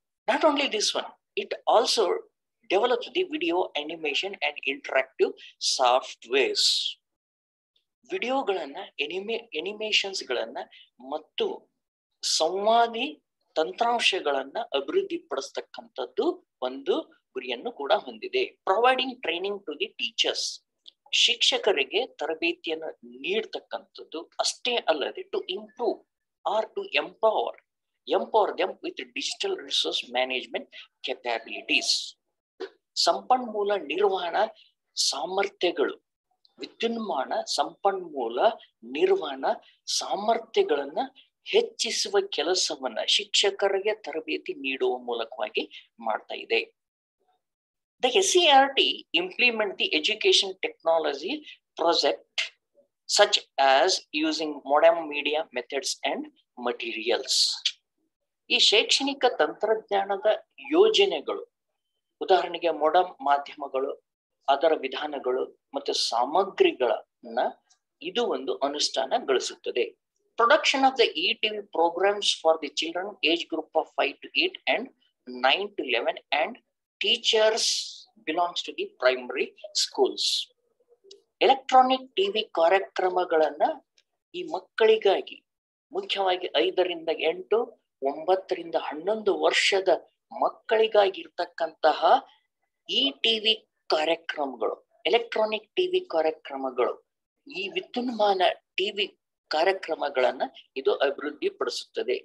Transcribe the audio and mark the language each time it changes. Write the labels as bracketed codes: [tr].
[en] Not only this one, it also develops the video animation and interactive softwares. [kn] ವಿಡಿಯೋಗಳನ್ನ ಎನಿಮೇಷನ್ಸ್ ಗಳನ್ನ ಮತ್ತು ಸಂವಾದಿ ತಂತ್ರಾಂಶಗಳನ್ನ ಅಭಿವೃದ್ಧಿಪಡಿಸತಕ್ಕಂಥದ್ದು ಒಂದು ಗುರಿಯನ್ನು ಕೂಡ ಹೊಂದಿದೆ. [en] providing training to the teachers, [kn] ಶಿಕ್ಷಕರಿಗೆ ತರಬೇತಿಯನ್ನು ನೀಡತಕ್ಕಂಥದ್ದು. ಅಷ್ಟೇ ಅಲ್ಲದೆ [en] To improve or to empower them with digital resource management capabilities. [kn] ಸಂಪನ್ಮೂಲ ನಿರ್ವಹಣಾ ಸಾಮರ್ಥ್ಯಗಳು, ವಿದ್ಯುನ್ಮಾನ ಸಂಪನ್ಮೂಲ ನಿರ್ವಹಣಾ ಸಾಮರ್ಥ್ಯಗಳನ್ನ ಹೆಚ್ಚಿಸುವ ಕೆಲಸವನ್ನ ಶಿಕ್ಷಕರಿಗೆ ತರಬೇತಿ ನೀಡುವ ಮೂಲಕವಾಗಿ ಮಾಡ್ತಾ ಇದೆ. [en] The SCERT implement the education technology project such as using modern media methods and materials. [kn] ಈ ಶೈಕ್ಷಣಿಕ ತಂತ್ರಜ್ಞಾನದ ಯೋಜನೆಗಳು, ಉದಾಹರಣೆಗೆ ಮೊಡರ್ನ್ ಮಾಧ್ಯಮಗಳು, ಅದರ ವಿಧಾನಗಳು ಮತ್ತು ಸಾಮಗ್ರಿಗಳನ್ನ ಇದು ಒಂದು ಅನುಷ್ಠಾನಗೊಳಿಸುತ್ತದೆ. [en] Production of the ETV programs for the children age group of 5 to 8 and 9 to 11 and teachers belongs to the primary schools. [kn] Electronic TV ಕಾರ್ಯಕ್ರಮಗಳನ್ನ ಈ ಮಕ್ಕಳಿಗಾಗಿ ಮುಖ್ಯವಾಗಿ 5 ರಿಂದ 8, 9 ರಿಂದ 11 ವರ್ಷದ ಮಕ್ಕಳಿಗಾಗಿ ಇರ್ತಕ್ಕಂತಹ ಈ ಟಿವಿ ಕಾರ್ಯಕ್ರಮಗಳು, ಎಲೆಕ್ಟ್ರಾನಿಕ್ ಟಿವಿ ಕಾರ್ಯಕ್ರಮಗಳು, ಈ ವಿದ್ಯುನ್ಮಾನ ಟಿವಿ ಕಾರ್ಯಕ್ರಮಗಳನ್ನ ಇದು ಅಭಿವೃದ್ಧಿ ಪಡಿಸುತ್ತದೆ.